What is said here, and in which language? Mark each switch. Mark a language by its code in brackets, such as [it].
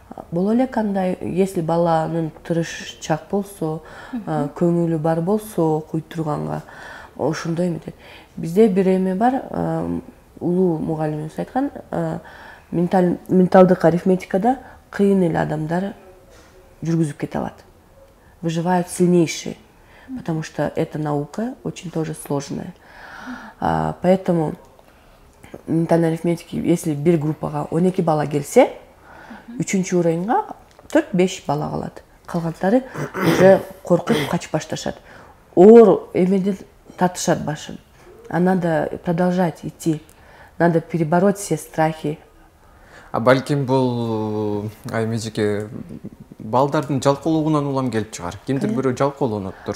[ky] Боло эле кандай, если баланын тырышчак болсо, көңүлү бар болсо, окуй турганга, ошондой эмет. Бизде бир эме бар, улуу мугалимибиз айткан, менталдык арифметикада кыйын эле адамдар жүргүзүп кете алат. [ru] Выживают сильнейшие, потому что эта наука очень тоже сложная. Поэтому ментальной арифметики, если [ky] бир группага 12 бала келсе, 3-чү уровеньга 4-5 бала калат. Калгандары уже коркуп качып башташат. Оор эмеден тартышат башын. [ru] А надо продолжать идти. Надо перебороть все страхи. [ky] Балким бул Аймедикке балдардын жалкоолугунан улам келип чыгар. Кимдир бирөө жалкоолонуптур.